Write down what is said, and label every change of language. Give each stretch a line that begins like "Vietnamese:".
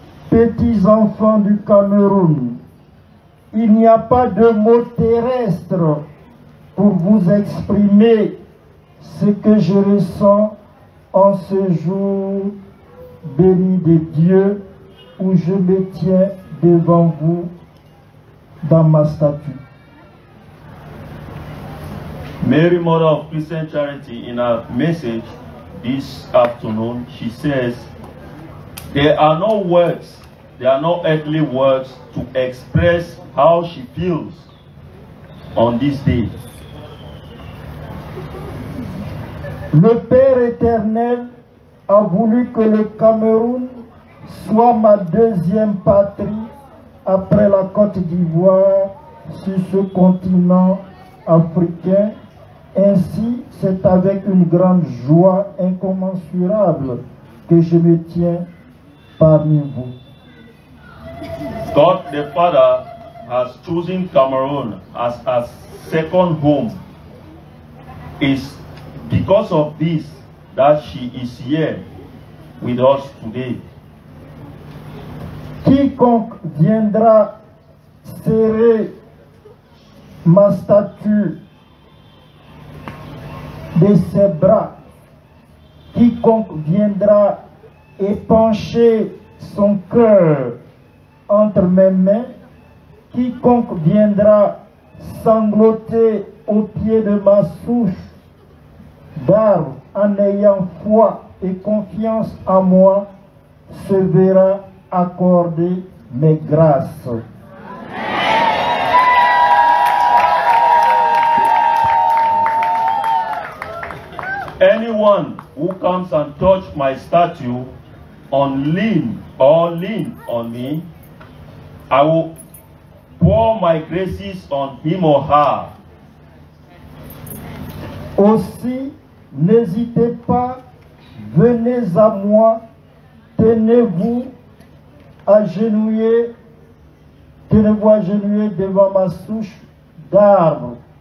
French: Petits enfants du Cameroun, il n'y a pas de mots terrestres pour vous exprimer ce que je ressens en ce jour béni de Dieu où je me tiens devant vous dans ma statue.
English: Mary, Mother of Christian Charity, in her message this afternoon, she says, there are no words, there are no earthly words to express how she feels on this day.
French: Le Père éternel a voulu que le Cameroun soit ma deuxième patrie après la Côte d'Ivoire sur ce continent africain. Ainsi, c'est avec une grande joie incommensurable que je me tiens parmi vous.
English: God the Father has chosen Cameroon as a second home. It's because of this that she is here with us today.
French: Quiconque viendra serrer ma statue de ses bras, quiconque viendra épancher son cœur entre mes mains, quiconque viendra sangloter au pied de ma souche d'arbre en ayant foi et confiance en moi, se verra accorder mes grâces.
English: Anyone who comes and touch my statue on lean on me, I will pour my graces on him or her.
French: Aussi, n'hésitez pas, venez à moi, tenez-vous agenouillés devant ma souche d'arbre.